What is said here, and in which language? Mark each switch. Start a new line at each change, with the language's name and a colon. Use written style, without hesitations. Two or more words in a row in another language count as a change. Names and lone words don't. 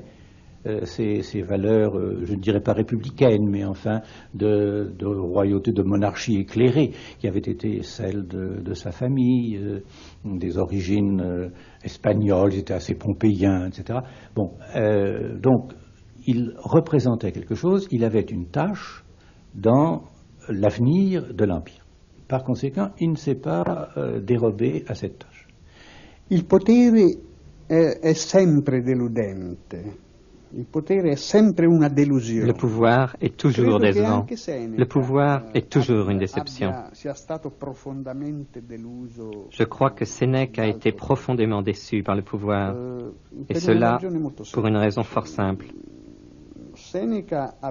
French: Ces valeurs, je ne dirais pas républicaines, mais enfin de royauté, de monarchie éclairée, qui avaient été celles de sa famille, des origines espagnoles, il était assez pompéien, etc. Bon, donc, il représentait quelque chose, il avait une tâche dans l'avenir de l'Empire. Par conséquent, il ne s'est pas dérobé à cette tâche.
Italian: Il potere è sempre deludente. Il potere è sempre una delusione.
French: Le pouvoir est toujours décevant. Le pouvoir est toujours une déception. Je crois que Sénèque a été profondément déçu par le pouvoir, et cela pour une raison fort simple. Sénèque